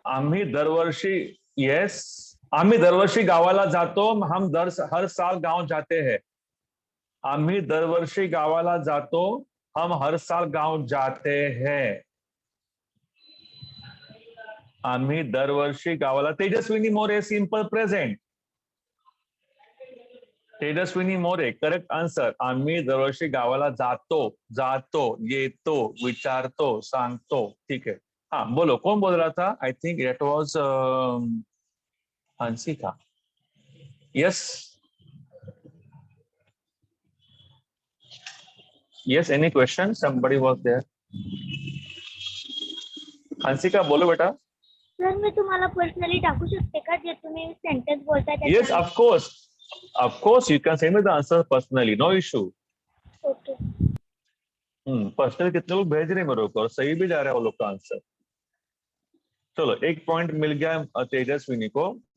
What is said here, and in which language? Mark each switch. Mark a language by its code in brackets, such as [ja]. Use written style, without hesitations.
[mr] आम्ही दरवर्षी, यस, आम्ही दरवर्षी गावाला जातो। [hi] हम हर साल गांव जाते हैं। [mr] आम्ही दरवर्षी गावाला जातो, [hi] हम हर साल गांव जाते हैं। [mr] आम्ही दरवर्षी गावाला। Tejaswini More, simple present. [en] Tejaswini More, correct answer. [mr] आम्ही दरवर्षी गावाला जातो, जातो, येतो, विचारतो, सांगतो, ठीक है। [hi] हाँ, बोलो, कौन बोल रहा था? [en] I think it was [hi] Hansika. [en] Yes. Yes, any question? Somebody was there. [hi] Hansika बोलो बेटा. [mr] सर मी तुम्हाला पर्सनली टाकू शकते का जे तुम्ही सेंटेन्स बोलताय [en] Yes, of course. Of course, you can send me the answer personally. No issue. Okay [hi] personal कितने लोग भेज रहे हैं मेरे को और सही भी जा रहा है वो लोग का आंसर. चलो एक पॉइंट मिल गया तेजस्विनी को.